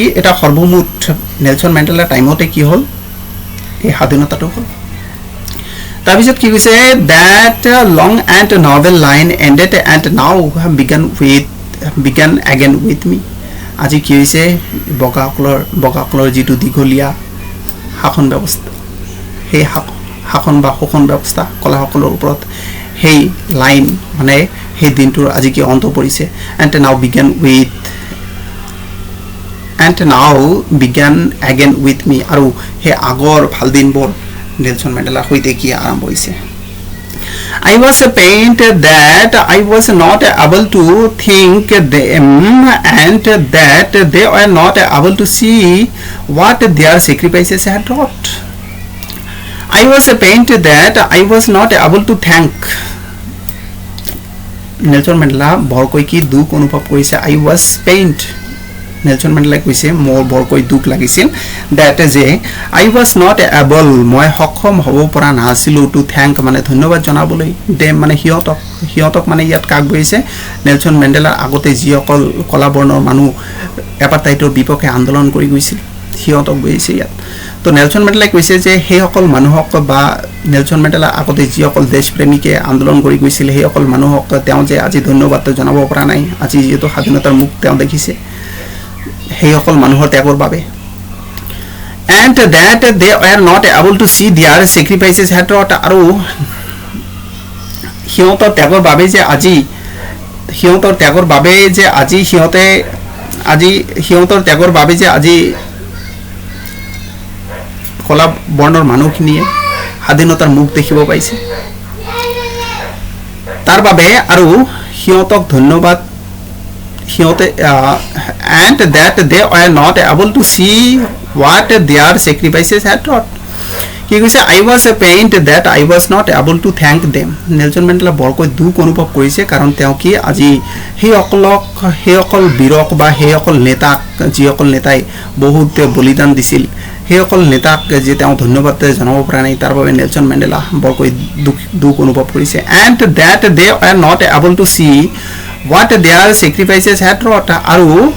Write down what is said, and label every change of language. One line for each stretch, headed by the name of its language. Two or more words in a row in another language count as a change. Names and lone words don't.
Assamese: এটা সৰ্বমুঠ নেলছন মেণ্ডেলাৰ টাইমতে কি হ'ল এই স্বাধীনতাটো হ'ল তাৰপিছত কি কৈছে
English: that long and novel line ended and now began again with me
Assamese: আজি কি হৈছে বগাসকলৰ যিটো দীঘলীয়া শাসন ব্যৱস্থা সেই শাসন বা শোষণ ব্যৱস্থা কলাসকলৰ ওপৰত সেই লাইন মানে সেই দিনটোৰ আজি কি অন্ত পৰিছে
English: and now began again with me
Assamese: আৰু সেই আগৰ ভাল দিনবোৰ নেলছন মেণ্ডেলাৰ সৈতে কি আৰম্ভ হৈছে
English: I was pained that I was not able to think them and that they were not able to see what their sacrifices had wrought. I was pained that I was not able to thank.
Assamese: নেলছন মেণ্ডেলা বৰকৈ কি দুখ অনুভৱ কৰিছে
English: I was pained.
Assamese: নেলছন মেণ্ডেলাই কৈছে মোৰ বৰকৈ দুখ লাগিছিল that যে
English: I was not able
Assamese: মই সক্ষম হ'ব পৰা নাছিলো
English: to thank
Assamese: মানে ধন্যবাদ জনাবলৈ dem মানে হিয়তক মানে ইয়াত কাক বহিছে নেলছন মেণ্ডেলাৰ আগতে যিসকল কলা বৰ্ণৰ মানুহ এপাৰ্টাইডৰ বিপক্ষে আন্দোলন কৰি গৈছিল হিয়তক বহিছে ইয়াত তো নেলছন মেণ্ডেলাই কৈছে যে সেইসকল মানুহক বা নেলছন মেণ্ডেলা আগতে যিসকল দেশপ্ৰেমীকে আন্দোলন কৰি গৈছিল সেইসকল মানুহক তেওঁ যে আজি ধন্যবাদ জনাব পৰা নাই আজি যেটো স্বাধীনতাৰ মুখ তেওঁ দেখিছে সেইসকল মানুহৰ ত্যাগৰ বাবে
English: and that they were not able to see their sacrifices had wrought
Assamese: আৰু সিহঁতৰ ত্যাগৰ বাবে যে আজি কলা বৰ্ণৰ মানুহখিনিয়ে স্বাধীনতাৰ মুখ দেখিব পাইছে তাৰ বাবে আৰু সিহঁতক ধন্যবাদ
English: and that they were not able to see what their sacrifices had wrought.
Assamese: কি কৈছে
English: I was pained that I was not able to thank them.
Assamese: নেলছন মেণ্ডেলা বৰকৈ দুখ অনুভৱ কৰিছে কাৰণ তেওঁ কি আজি সেইসকল বীৰক বা সেইসকল নেতাক যিসকল নেতাই বহুত বলিদান দিছিল সেইসকল নেতাক যে তেওঁ ধন্যবাদ জনাব পৰা নাই তাৰ বাবে নেলছন মেণ্ডেলা বৰকৈ দুখ অনুভৱ কৰিছে
English: and that they were not able to see what their sacrifices had wrought
Assamese: আৰু